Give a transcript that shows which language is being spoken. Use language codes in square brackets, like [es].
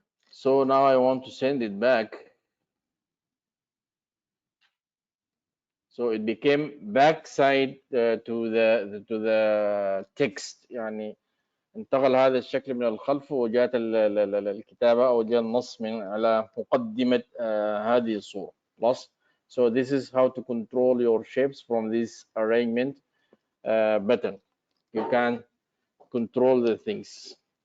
[en] So now I want to send it back. So it became backside to the text. [ar] يعني انتقل هذا الشكل من الخلف وجاءت الكتابة أو جاء النص من على مقدمة هذه الصورة. خلاص. [en] So this is how to control your shapes from this arrangement button. You can control the things.